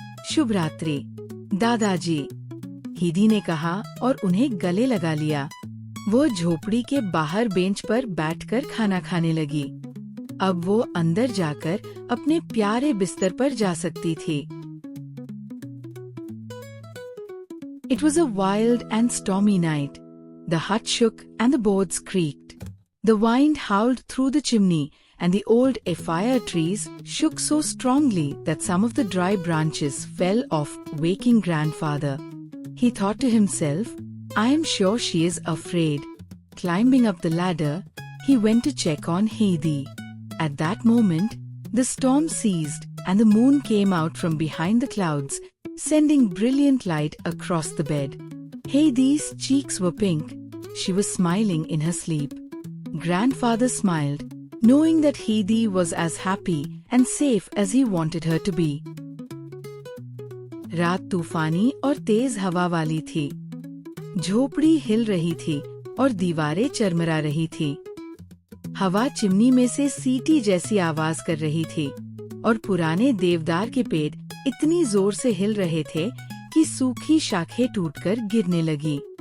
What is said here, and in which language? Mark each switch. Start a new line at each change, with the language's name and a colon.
Hindi: शुभ रात्रि, दादाजी, हीदी ने कहा और उन्हें गले लगा लिया। वो झोपड़ी के बाहर बेंच पर बैठकर खाना खाने लगी। अब वो अंदर जाकर अपने प्यारे बिस्तर पर जा सकती थी।
English: It was a wild and stormy night. The hut shook and the boards creaked. The wind howled through the chimney and the old effia trees shook so strongly that some of the dry branches fell off, waking grandfather. He thought to himself, I am sure she is afraid. Climbing up the ladder, he went to check on Heidi. At that moment, the storm ceased and the moon came out from behind the clouds, sending brilliant light across the bed. Heidi's cheeks were pink. She was smiling in her sleep. Grandfather smiled, knowing that Heidi was as happy and safe as he wanted her to be.
Hindi: रात तूफानी और तेज हवा वाली थी। झोपड़ी हिल रही थी और दीवारें चरमरा रही थी। हवा चिमनी में से सीटी जैसी आवाज कर रही थी और पुराने देवदार के पेड़ इतनी जोर से हिल रहे थे कि सूखी शाखें टूटकर गिरने लगी।